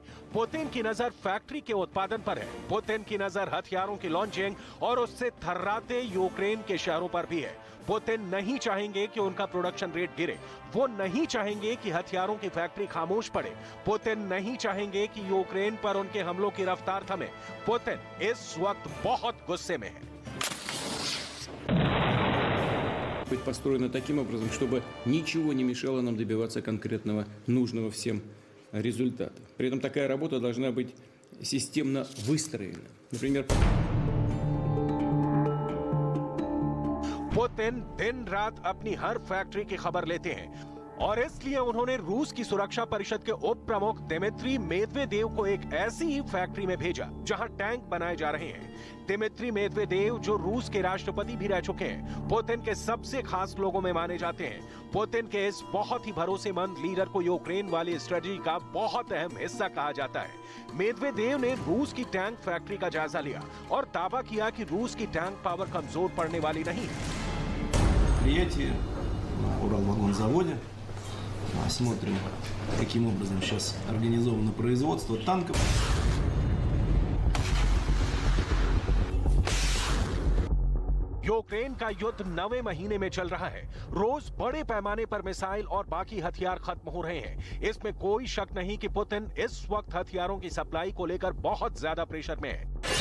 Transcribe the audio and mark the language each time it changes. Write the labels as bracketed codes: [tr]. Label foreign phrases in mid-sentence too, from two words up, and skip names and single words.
[hi] पुतिन की नजर फैक्ट्री के उत्पादन पर है, पुतिन की नजर हथियारों की लॉन्चिंग और उससे थर्राते यूक्रेन के शहरों पर भी है। पुतिन नहीं चाहेंगे कि उनका [en] production rate [hi] गिरे, वो नहीं चाहेंगे कि हथियारों की फैक्ट्री खामोश पड़े, पुतिन नहीं चाहेंगे कि यूक्रेन पर उनके हमलों की रफ्तार थमे। पुतिन इस वक्त बहुत गुस्से में है। [ru] Быть построена таким образом, чтобы ничего не мешало нам добиваться конкретного, нужного всем результата. При этом такая работа должна быть системно выстроена. Например, [hi] पुतिन दिन रात अपनी हर फैक्ट्री की खबर लेते हैं और इसलिए उन्होंने रूस की सुरक्षा परिषद के उप प्रमुख दिमित्री मेदवेदेव को एक ऐसी ही फैक्ट्री में भेजा जहां टैंक बनाए जा रहे हैं। दिमित्री मेदवेदेव जो रूस के राष्ट्रपति भी रह चुके हैं, पुतिन के सबसे खास लोगों में माने जाते हैं। पुतिन के इस बहुत ही भरोसेमंद लीडर को यूक्रेन वाली स्ट्रेटजी का बहुत अहम हिस्सा कहा जाता है। मेदवेदेव ने रूस की टैंक फैक्ट्री का जायजा लिया और दावा किया कि रूस की [en] tank power [hi] कमजोर पड़ने वाली नहीं है। [ru] Уралвагонзаводе. Смотрим, каким образом сейчас организовано производство танков. [hi] यूक्रेन का युद्ध 9वें महीने में चल रहा है। रोज बड़े पैमाने पर मिसाइल और बाकी हथियार खत्म हो रहे हैं। इसमें कोई शक नहीं कि पुतिन इस वक्त हथियारों की सप्लाई को लेकर बहुत ज्यादा प्रेशर में है।